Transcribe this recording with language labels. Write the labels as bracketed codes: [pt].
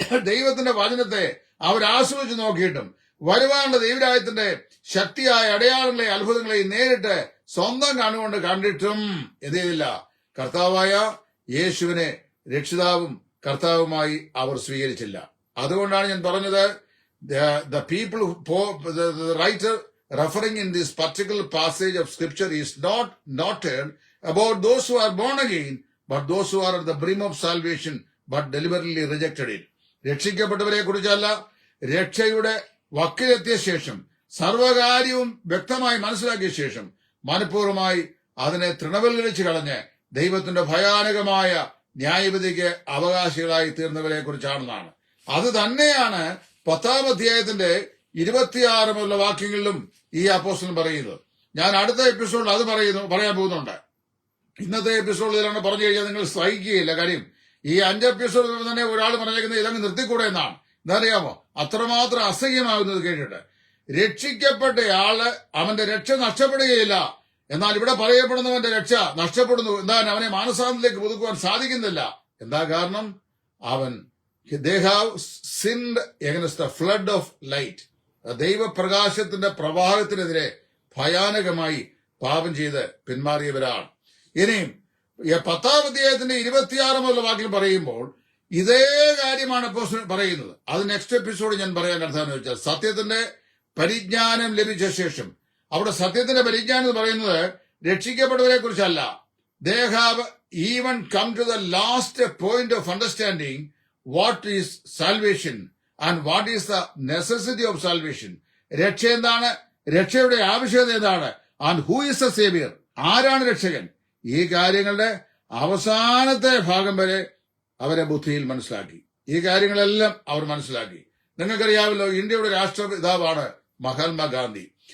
[ml] ദൈവത്തിന്റെ വചനത്തെ അവർ ആസ്വദിച്ചു നോക്കിയിട്ടും വരുവാനുള്ള ദൈവരാജ്യത്തിന്റെ ശക്തിയായ അടയാളങ്ങളെ അത്ഭുതങ്ങളെയും നേരിട്ട് സ്വന്തം കണ്ണുകൊണ്ട് കണ്ടിട്ടും എന്ത് ചെയ്തില്ല, കർത്താവായ യേശുവിനെ രക്ഷിതാവും കർത്താവുമായി അവർ സ്വീകരിച്ചില്ല. അതുകൊണ്ടാണ് ഞാൻ പറഞ്ഞത്, [en] the people, the writer referring in this particular passage of scripture is not noted about those who are born again, but those who are at the brim of salvation but deliberately rejected it. [ml] രക്ഷിക്കപ്പെട്ടവരെ കുറിച്ചല്ല, രക്ഷയുടെ വക്കിലെത്തിയ ശേഷം സർവകാര്യവും വ്യക്തമായി മനസ്സിലാക്കിയ ശേഷം മനഃപൂർവ്വമായി അതിനെ തൃണവൽക്കരിച്ച് കളഞ്ഞ് ദൈവത്തിന്റെ ഭയാനകമായ ന്യായവിധിക്ക് അവകാശികളായി തീർന്നവരെ കുറിച്ചാണെന്നാണ്. അത് തന്നെയാണ് 10-ാം അധ്യായത്തിന്റെ 26 മുതലുള്ള വാക്യങ്ങളിലും ഈ അപ്പോസ്തലൻ പറയുന്നത്. ഞാൻ അടുത്ത എപ്പിസോഡിൽ അത് പറയാൻ പോകുന്നുണ്ട്. ഇന്നത്തെ എപ്പിസോഡിലാണ് പറഞ്ഞു കഴിഞ്ഞാൽ നിങ്ങൾ സഹിക്കുകയില്ല. കാര്യം ഈ 5 എപ്പിസോഡിൽ തന്നെ ഒരാൾ പറഞ്ഞേക്കുന്നത് ഇതങ്ങ് നിർത്തിക്കൂടെ എന്നാണ്. എന്താറിയാമോ, അത്രമാത്രം അസഹ്യമാകുന്നത് കേട്ടിട്ട്. രക്ഷിക്കപ്പെട്ടയാള് അവന്റെ രക്ഷ നഷ്ടപ്പെടുകയില്ല, എന്നാൽ ഇവിടെ പറയപ്പെടുന്നവന്റെ രക്ഷ നഷ്ടപ്പെടുന്നു. എന്താണ്, അവനെ മാനസാന്തരത്തിലേക്ക് പുതുക്കുവാൻ സാധിക്കുന്നില്ല. എന്താ കാരണം? [en] അവൻ they have sinned against the flood of light. [ml] ദൈവപ്രകാശത്തിന്റെ പ്രവാഹത്തിനെതിരെ ഭയാനകമായി പാപം ചെയ്ത് പിന്മാറിയവരാണ്. ഇനിയും 10-ാം അധ്യായത്തിന്റെ 26 മുതലുള്ള വാക്യം പറയുമ്പോൾ ഇതേ കാര്യമാണ് അപ്പോസ്തലൻ പറയുന്നത്. അത് നെക്സ്റ്റ് എപ്പിസോഡ് ഞാൻ പറയാൻ അർത്ഥമെന്ന് വെച്ചാൽ, സത്യത്തിന്റെ പരിജ്ഞാനം ലഭിച്ച ശേഷം, അവിടെ സത്യത്തിന്റെ പരിജ്ഞാനം എന്ന് പറയുന്നത് രക്ഷിക്കപ്പെട്ടവരെ കുറിച്ചല്ല. [en] They have even come to the last point of understanding what is salvation and what is the necessity of salvation. [ml] രക്ഷ എന്താണ്, രക്ഷയുടെ ആവശ്യകത എന്താണ്, [en] and who is the savior, [ml] ആരാണ് രക്ഷകൻ. ഈ കാര്യങ്ങളുടെ അവസാനത്തെ ഭാഗം വരെ അവരെ ബുദ്ധിയിൽ മനസ്സിലാക്കി. ഈ കാര്യങ്ങളെല്ലാം അവർ മനസ്സിലാക്കി. നിങ്ങൾക്കറിയാമല്ലോ, ഇന്ത്യയുടെ രാഷ്ട്രപിതാവാണ് മഹാത്മാഗാന്ധി.